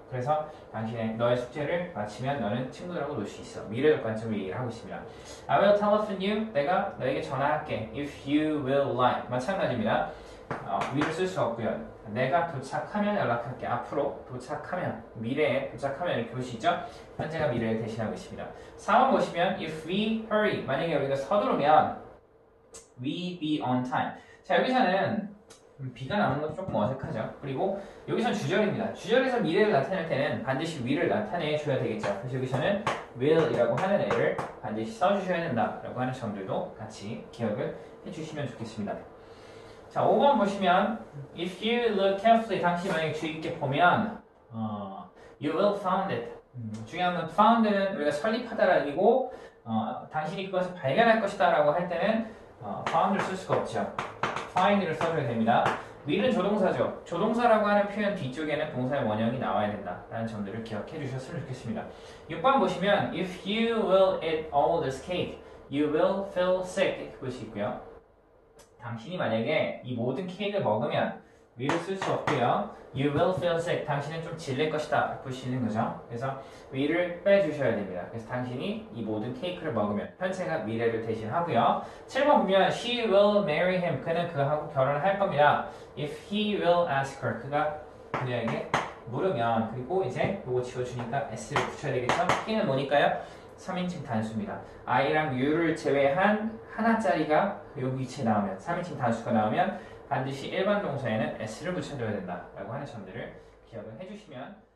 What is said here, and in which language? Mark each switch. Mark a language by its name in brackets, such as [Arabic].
[Korean] 그래서 너의 숙제를 마치면 너는 친구들하고 놀 수 있어. 미래적 관점으로 얘기를 하고 있습니다. [English] I will telephone you. [Korean] 내가 너에게 전화할게. [English] If you will lie. [Korean] 마찬가지입니다. will을 쓸 수 없고요. 내가 도착하면 연락할게. 앞으로 도착하면, 미래에 도착하면 이렇게 볼 수 있죠? 현재가 미래를 대신하고 있습니다. 4번 보시면 [English] if we hurry. [Korean] 만약에 우리가 서두르면 [English] we be on time. [Korean] 자, 여기서는 비가 나오는 것도 조금 어색하죠. 그리고 여기서는 주절입니다. 주절에서 미래를 나타낼 때는 반드시 will을 나타내줘야 되겠죠. 그래서 여기서는 will이라고 하는 애를 반드시 써주셔야 된다라고 하는 점들도 같이 기억을 해주시면 좋겠습니다. 자, 5번 보시면 [English] if you look carefully, [Korean] 당신이 만약에 주의 깊게 보면 [English] you will find it. [Korean] 중요한 건 found는 우리가 설립하다라는 의미고 당신이 그것을 발견할 것이다 라고 할 때는 found를 쓸 수가 없죠. find를 써줘야 됩니다. will은 조동사죠. 조동사라고 하는 표현 뒤쪽에는 동사의 원형이 나와야 된다라는 점들을 기억해 주셨으면 좋겠습니다. 6번 보시면 [English] if you will eat all this cake, you will feel sick. [Korean] 이렇게 볼 수 있고요. 당신이 만약에 이 모든 케이크를 먹으면 will을 쓸 수 없고요. [English] You will feel sick. [Korean] 당신은 좀 질릴 것이다. 볼 수 있는 거죠. 그래서 will을 빼주셔야 됩니다. 그래서 당신이 이 모든 케이크를 먹으면 현재가 미래를 대신하고요. 7번 보면 [English] she will marry him. [Korean] 그는 그하고 결혼을 할 겁니다. [English] If he will ask her. [Korean] 그가 그녀에게 물으면 그리고 이제 요거 지워주니까 s를 붙여야 되겠죠. he는 뭐니까요? 3인칭 단수입니다. I랑 U를 제외한 하나짜리가 여기 위치에 나오면 3인칭 단수가 나오면 반드시 일반 동사에는 S를 붙여줘야 된다라고 하는 점들을 기억을 해주시면